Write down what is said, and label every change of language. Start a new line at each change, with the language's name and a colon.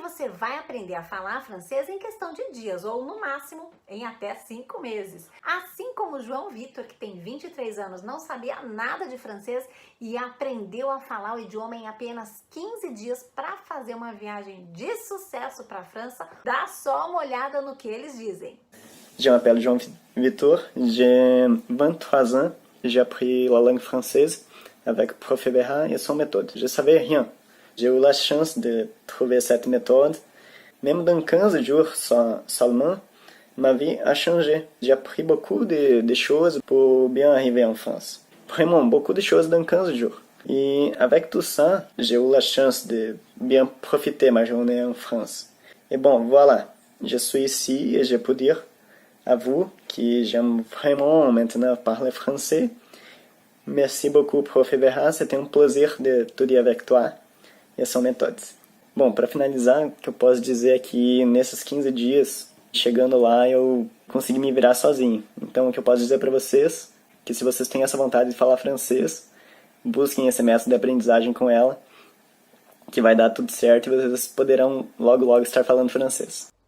Portuguese: você vai aprender a falar francês em questão de dias, ou no máximo em até 5 meses. Assim como o João Vitor, que tem 23 anos, não sabia nada de francês e aprendeu a falar o idioma em apenas 15 dias para fazer uma viagem de sucesso para a França. Dá só uma olhada no que eles dizem.
French: Je m'appelle João Vitor, j'ai 23 ans, j'ai appris la langue française avec Prof. Berra et son méthode. Je savais rien. J'ai eu la chance de trouver cette méthode. Même dans 15 jours seulement, ma vie a changé. J'ai appris beaucoup de choses pour bien arriver en France. Vraiment, beaucoup de choses dans 15 jours. Et avec tout ça, j'ai eu la chance de bien profiter ma journée en France. Et bon, voilà, je suis ici et je peux dire à vous que j'aime vraiment maintenant parler français. Merci beaucoup, Prof. Berra. C'était
Portuguese: um prazer
French: de étudier avec toi
Portuguese: e são
French: méthodes.
Portuguese: Bom, para finalizar, o que eu posso dizer é que nesses 15 dias, chegando lá, eu consegui me virar sozinho. Então, o que eu posso dizer para vocês é que se vocês têm essa vontade de falar francês, busquem esse método de aprendizagem com ela, que vai dar tudo certo e vocês poderão logo estar falando francês.